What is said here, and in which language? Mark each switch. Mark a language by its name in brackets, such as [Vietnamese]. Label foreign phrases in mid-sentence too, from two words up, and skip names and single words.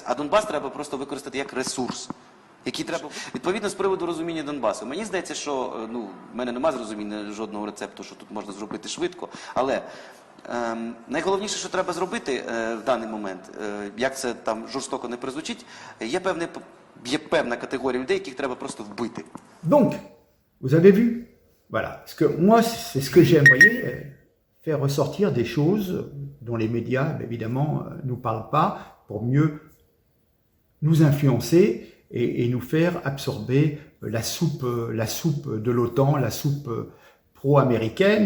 [Ukrainian] А Донбас треба просто використати як ресурс, який треба, відповідно, з приводу розуміння Донбасу. Мені здається, що, в мене немає зрозуміння жодного рецепту, що тут можна зробити швидко, але найголовніше, що треба зробити в даний момент, як це там жорстоко не прозвучить, є певна категорія людей, яких треба просто вбити. [French] Donc, vous avez vu? Voilà. Parce que moi, c'est ce que j'aime, vous voyez, faire ressortir des choses dont les médias, évidemment, nous parlent pas, pour mieux nous influencer et nous faire absorber la soupe de l'OTAN, la soupe pro-américaine.